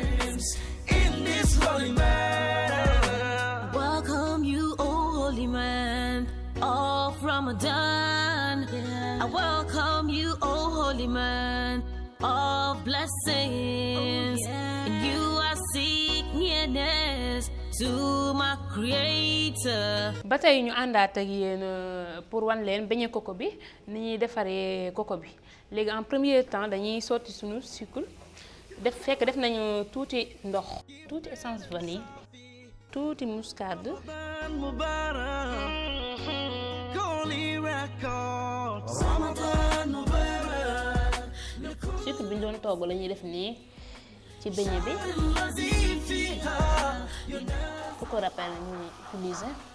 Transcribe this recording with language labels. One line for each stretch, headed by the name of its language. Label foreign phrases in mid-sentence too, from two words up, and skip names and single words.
English: Welcome you, oh holy man of Ramadan. I welcome you, oh holy man of blessings. And you are seek nearness to my creator.
Wolof: ba tey ñu àndaat ak yéen pour wan leen beñe coco bi ni ñuy defaree coco bi léegi
French: en premier temps
Wolof: dañuy sotti suñu sucre def nañu tuuti ndox tuuti
French: essence vanille
Wolof: tuuti
French: muscade sucre
Wolof: bi ñu doon togg la ñuy def nii ci beñe bi fu ko rappel la ñuy utiliser